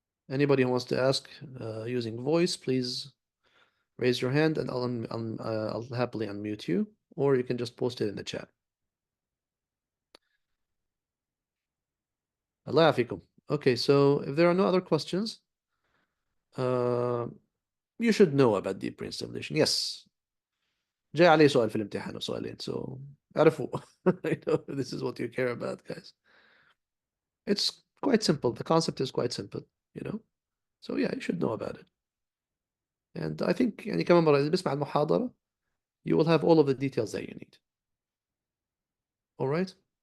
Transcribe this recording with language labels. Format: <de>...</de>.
<en>Anybody who wants to ask using voice, please raise your hand and I'll happily unmute you, or you can just post it in the chat.</en> <ar>Allah yafikum.</ar> <en>Okay, so if there are no other questions, you should know about deep brain stimulation. Yes.</en> <ar>جاي عليه سؤال في الامتحان وسؤالين,</ar> <en>so</en> <ar>اعرفوا.</ar> <en>I know this is what you care about, guys. It's quite simple. The concept is quite simple, you know. So yeah, you should know about it. And I think</en> <ar>يعني كمان مرة إذا بسمع المحاضرة,</ar> <en>you will have all of the details that you need. All right?</en>